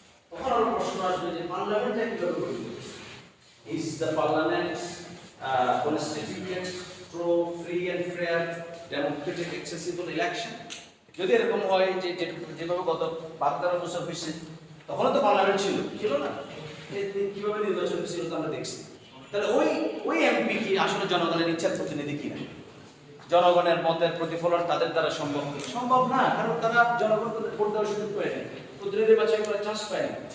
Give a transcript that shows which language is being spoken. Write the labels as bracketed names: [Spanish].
[Bangla] তখন আমরা প্রশ্ন আসবে যে পার্লামেন্টটা কিভাবে গঠিত হয়েছে। [English] Is the parliament constituted through free and fair, democratic, accessible election? [Bangla] যদি এরকম হয় যে যেভাবে গত 12-13 বছর হয়েছে, তখন তো পার্লামেন্ট ছিল না, কিভাবে নির্বাচন হয়েছিল তো আমরা দেখছি। তাহলে ওই এমপি কি আসলে জনগণের ইচ্ছার প্রতিনিধি কিনা, জনগণের মতের প্রতিফলন তাদের দ্বারা সম্ভব না, কারণ তারা জনগণকে ভোট দেওয়ার সুযোগ পায় না, প্রতিনিধি বাছাই করার চান্স পায় না।